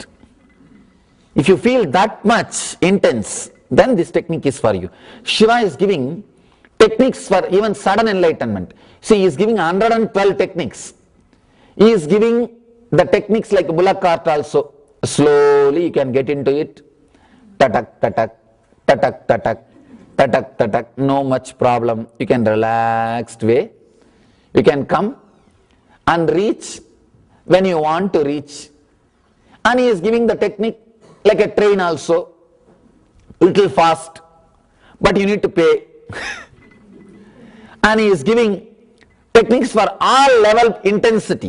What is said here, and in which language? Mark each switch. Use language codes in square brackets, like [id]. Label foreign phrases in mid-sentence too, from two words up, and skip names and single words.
[en] If you feel that much intense, then this technique is for you. Shiva is giving techniques for even sudden enlightenment. See, he is giving 112 techniques. He is giving the techniques like a bullock cart also. Slowly you can get into it. Tatak, tatak, tatak, tatak, tatak, tatak. No much problem. You can relaxed way. You can come and reach when you want to reach. And he is giving the technique like a train also. Little fast. But you need to pay. And he is giving techniques for all level of intensity.